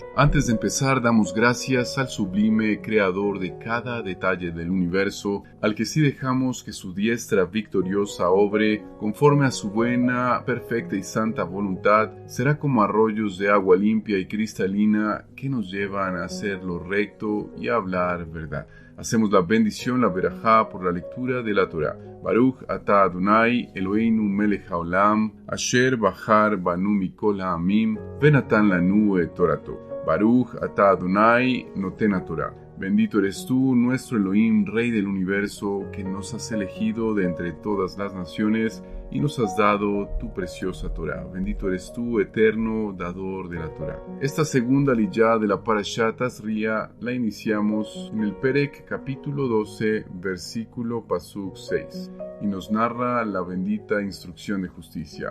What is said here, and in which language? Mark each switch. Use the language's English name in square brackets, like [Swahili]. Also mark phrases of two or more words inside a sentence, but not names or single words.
[Spanish] Antes de empezar, damos gracias al sublime creador de cada detalle del universo, al que sí dejamos que su diestra victoriosa obre, conforme a su buena, perfecta y santa voluntad, será como arroyos de agua limpia y cristalina que nos llevan a hacer lo recto y a hablar verdad. Hacemos la bendición, la verajá, por la lectura de la Torá. [Hebrew] ברוך אתה אדוני אלהינו מלך העולם אשר בחר בנו מכל העמים ונתן לנו את תורתו. ברוך אתה אדוני נותן התורה. [Spanish] Bendito eres tú, nuestro Elohim, Rey del universo, que nos has elegido de entre todas las naciones y nos has dado tu preciosa Torá. Bendito eres tú, eterno dador de la Torá. Esta segunda liyá de la Parashá Tazria la iniciamos en el Perek capítulo 12, versículo Pasuk 6, y nos narra la bendita instrucción de justicia.